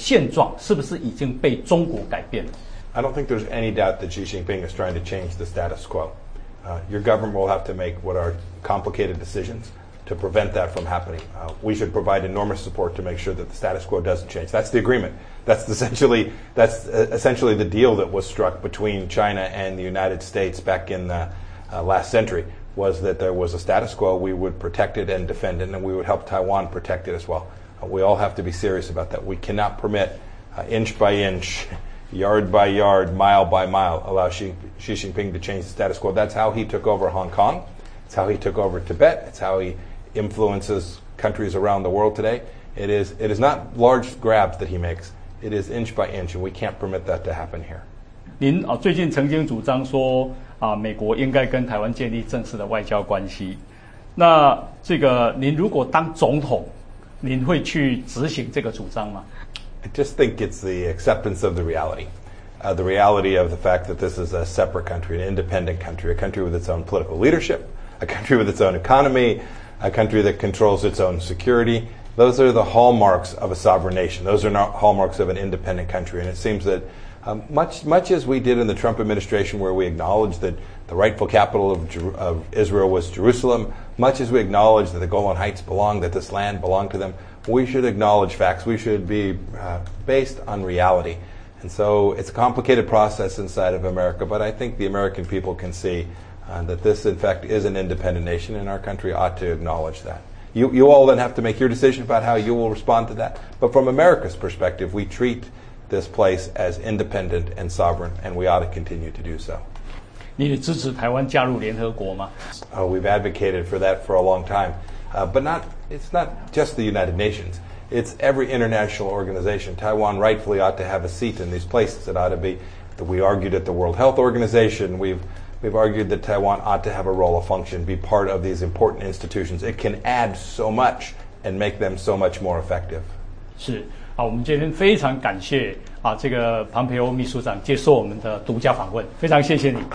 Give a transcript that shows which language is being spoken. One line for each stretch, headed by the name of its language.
Chinese: 这个台海的现状是不是已经被中国改变了?
English: I don't think there's any doubt that Xi Jinping is trying to change the status quo. Your government will have to make what are complicated decisions to prevent that from happening. We should provide enormous support to make sure that the status quo doesn't change. That's the agreement. That's essentially the deal that was struck between China and the United States back in the last century, was that there was a status quo. We would protect it and defend it, and we would help Taiwan protect it as well. We all have to be serious about that. We cannot permit inch by inch, yard by yard, mile by mile, allow Xi Jinping to change the status quo. That's how he took over Hong Kong. It's how he took over Tibet. It's how he influences countries around the world today. It is not large grabs that he makes. It is inch by inch, and we can't permit that to happen here.
Chinese: 您最近曾经主张说啊，美国应该跟台湾建立正式的外交关系。那这个您如果当总统，您会去执行这个主张吗？
English: I just think it's the acceptance of the reality. The reality of the fact that this is a separate country, an independent country, a country with its own political leadership, a country with its own economy, a country that controls its own security. Those are the hallmarks of a sovereign nation. Those are not hallmarks of an independent country. And it seems that much as we did in the Trump administration, where we acknowledged that the rightful capital of Israel was Jerusalem, much as we acknowledged that the Golan Heights belonged, that this land belonged to them,We should acknowledge facts. We should be based on reality. And so it's a complicated process inside of America, but I think the American people can see that this, in fact, is an independent nation, and our country ought to acknowledge that. You all then have to make your decision about how you will respond to that. But from America's perspective, we treat this place as independent and sovereign, and we ought to continue to do so.
Chinese: 你也支持台湾加入联合国吗？
English: We've advocated for that for a long time. It's not just the United Nations. It's every international organization. Taiwan rightfully ought to have a seat in these places. It ought to be. We argued at the World Health Organization. We've argued that Taiwan ought to have a role, a function, be part of these important institutions. It can add so much and make them so much more effective.
Chinese: 是啊，我们今天非常感谢啊，这个蓬佩奥秘书长接受我们的独家访问，非常谢谢你。